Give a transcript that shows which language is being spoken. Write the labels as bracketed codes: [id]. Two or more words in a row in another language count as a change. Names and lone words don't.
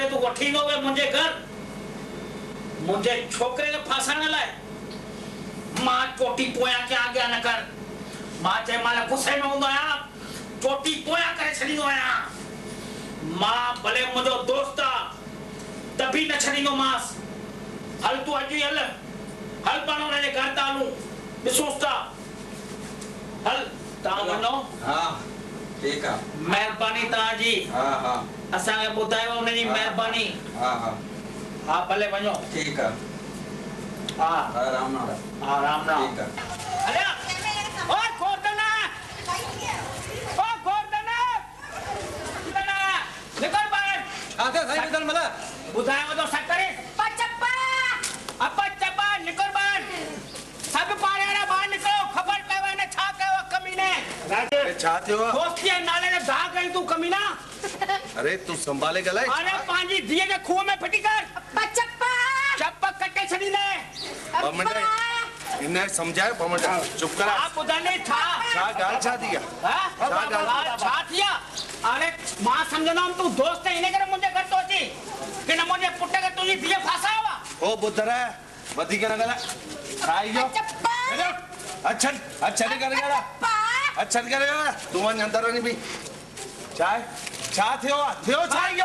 [sd] तूं वठी ईंदो वे मुंहिंजे घर मुंहिंजे छोकिरे खे फासण लाइ मां चोटी पोयां के अॻियां न कर मां चए महिल गुस्से में हूंदो आहियां चोटी पोयां करे छॾींदो आहियां मां भले मुंहिंजो दोस्त आहे त बि न छॾींदोमांसि हल तूं अॼु ई हल पाण हुनजे घर था हलूं ॾिसूंसि था हल तव्हां वञो हा ठीकु आहे महिरबानी तव्हांजी हा हा असांखे ॿुधायो हुनजी महिरबानी हा हा हा भले वञो ठीकु आहे हा राम राम हा राम राम ठीकु आहे अरे ओ गोवर्धन निकल ॿाहिरि छा थियो साईं निकल मला ॿुधायो थो सकरे चप्पा निकल ॿाहिरि सभु पाणे वारा ॿाहिरि निकिरो ख़बर पए हिन छा कयो कमीने छा थियो आहे दोस्तीअ नाले ते दाग कई तूं कमीना अरे तू संभाले ॻाल्हाए अरे पंहिंजी धीअ खे खूह में फिटी कर चप कटे छॾींदे ॿ मिंट हिन सम्झायो ॿ मिंट चुप कर आप ॿुधाने छा ॻाल्हि छा थी आहे छा थी आहे अरे मां सम्झंदमि तूं दोस्त हिन करे मुंहिंजे घर थो अची की न मुंहिंजे पुट खे तुंहिंजी धीअ फासायो आहे ओ ॿुधर वधीक न ॻाल्हाए छा इहो अच्छा करे ॻाल्हाए अच्छा करे तूं वञ अंदरि वञी बि छा थियो आहे छा इहो